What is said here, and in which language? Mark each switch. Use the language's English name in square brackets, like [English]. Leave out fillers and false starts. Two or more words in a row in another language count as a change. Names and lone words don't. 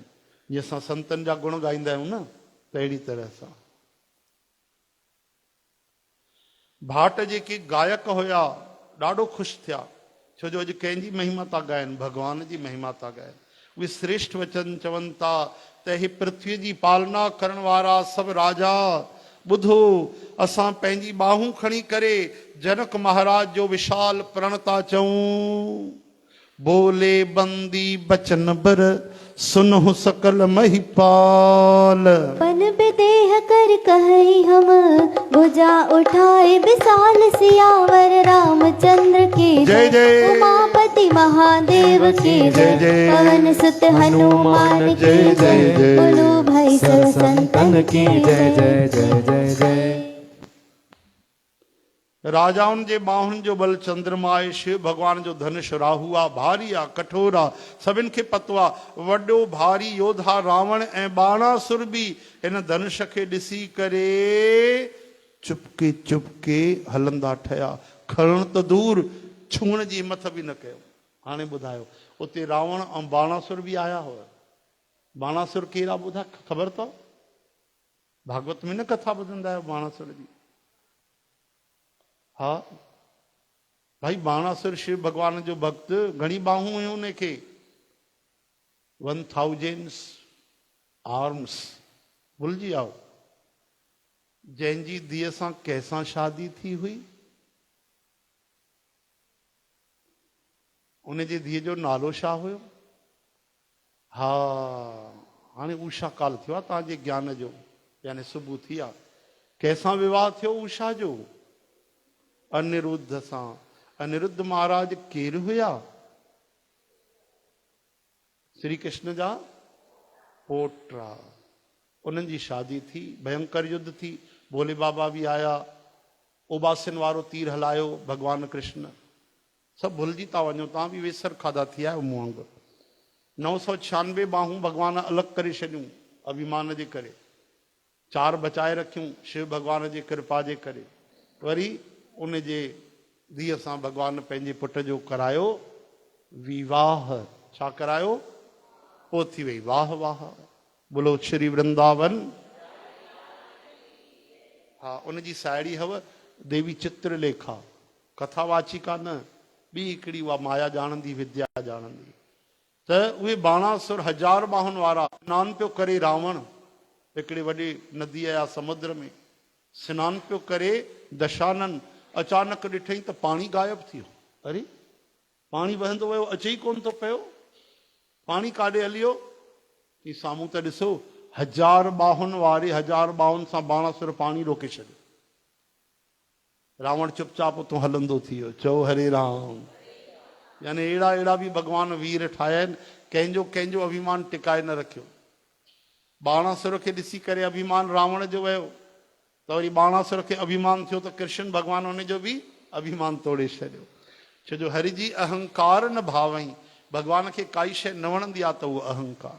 [Sindhi] जीअं असां संतनि जा गुण ॻाईंदा आहियूं न, त अहिड़ी तरह सां भाट जेके गायक हुया ॾाढो ख़ुशि थिया, छो जो अॼु कंहिंजी महिमा था ॻाइनि, भॻवान जी महिमा था ॻाइनि। उहे श्रेष्ठ वचन चवनि था त हे पृथ्वी जी पालना करण वारा सभु राजा, ॿुधो असां पंहिंजी ॿाहूं खणी करे जनक महाराज जो विशाल प्रण था चऊं। [Hindi] बोले बंदी बचन बर सुनहु सकल महिपाल। पन पे देह कर कहि हम भुजा उठाए विशाल सियावर रामचंद्र की जय जय। उमापति महादेव की जय जय। पवन सुत हनुमान की जय जय जय। बोलो भाई सब संतन की जय जय जय जय जय। [Sindhi] राजाउनि जे ॿाहुनि जो बल चंद्रमा आहे, शिव भॻवान जो धनुष राहु आहे, भारी आहे, कठोर आहे, सभिनि खे पतो आहे। वॾो भारी योद्धा रावण ऐं बाणासुर बि हिन धनुष खे ॾिसी करे चुपके चुपके हलंदा ठहिया। खणण त दूर, छुअण जी हिमत बि न कयो। हाणे ॿुधायो, उते रावण ऐं बाणासुर बि आया हुआ। बाणासुर कहिड़ा ॿुधा ख़बर अथव? भागवत में न कथा ॿुधंदा आहियो बाणासुर जी? हा भाई, बाणासुर शिव भगवान जो भक्त, घणी बाहूं हुयूं उनखे, 1000 आर्म्स। भुलिजी आओ, जंहिंजी धीअ सां कंहिंसां शादी थी हुई, उनजी धीअ जो नालो छा हुयो? हा, हाणे उषा काल थियो आहे तव्हांजे ज्ञान जो, यानी सुबुह थी आहे। कंहिंसां विवाह थियो उषा जो? अनिरुद्ध सां। अनिरुद्ध महाराज केरु हुया? श्री कृष्ण जा पोटा। उन्हनि जी शादी थी, भयंकर युद्ध थी, भोले बाबा भी आया, उबासिन वारो तीर हलायो भगवान कृष्ण। सभु भुलिजी था वञो, तव्हां बि वेसर खाधा थी आहियो मूं वांगुरु। 996 बाहूं भगवान अलॻि करे छॾियूं अभिमान जे करे, 4 बचाए रखियूं शिव भगवान जी कृपा जे करे। वरी उन जे धीअ सां भगवान पंहिंजे पुट जो करायो विवाह। छा करायो? पोइ थी वई वाह वाह, बोलो श्री वृंदावन। हा, उनजी साहेड़ी हव देवी चित्रलेखा, कथावाचिका न, ॿी हिकिड़ी उहा माया ॼाणंदी, विद्या ॼाणंदी। त उहे बाणासुर 1000 बाहुनि वारा सनानु पियो करे रावण हिकिड़े वॾे नदीअ या समुद्र में सनानु पियो करे। दशानन अचानक ॾिठई त पाणी गायब थी वियो। अरे, पाणी वहंदो वियो, अचे ई कोन थो पियो, पाणी काॾे हलियो? की साम्हूं त ॾिसो, 1000 बाहुनि वारे 1000 बाहुनि सां बाणासुर पाणी रोके छॾियो। रावण चुपचाप उतो हलंदो थी वियो। चओ हरे राम। यानी अहिड़ा अहिड़ा बि भगवान वीर ठाहिया आहिनि, कंहिंजो कंहिंजो अभिमान टिकाए न रखियो। बाणासुर खे ॾिसी करे अभिमान रावण जो वियो, त वरी बाणासुर खे अभिमान थियो त कृष्ण भगवान उनजो बि अभिमान तोड़े छॾियो। छो जो हरि जी अहंकार न भावई, भगवान खे काई शइ न वणंदी आहे त उहो अहंकार।